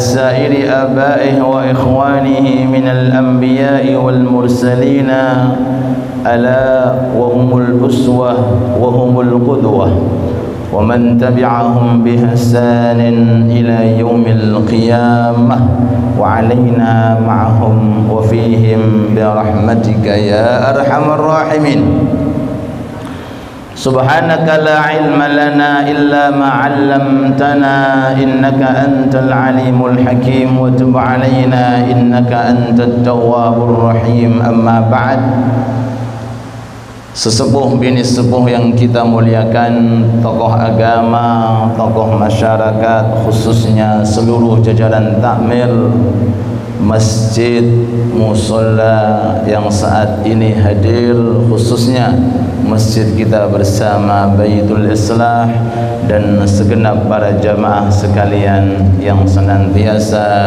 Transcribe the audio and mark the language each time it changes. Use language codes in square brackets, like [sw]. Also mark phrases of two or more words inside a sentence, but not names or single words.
[ar] سائر آبائه وإخوانه من الأنبياء والمرسلين ألا وهم الأسوة وهم القدوة، ومن تبعهم بإحسان إلى يوم القيامة، وعلينا معهم وفيهم برحمتك يا أرحم الراحمين. سبحانك لا علم لنا إلا ما علمتنا إنك أنت العليم الحكيم، وتب علينا إنك أنت التواب الرحيم. أما بعد, [id] sesepuh bini sepuh yang kita muliakan, tokoh agama, tokoh masyarakat, khususnya seluruh jajaran takmir masjid musholla yang saat ini hadir, khususnya masjid kita bersama Baitul Islah, dan segenap para jamaah sekalian yang senantiasa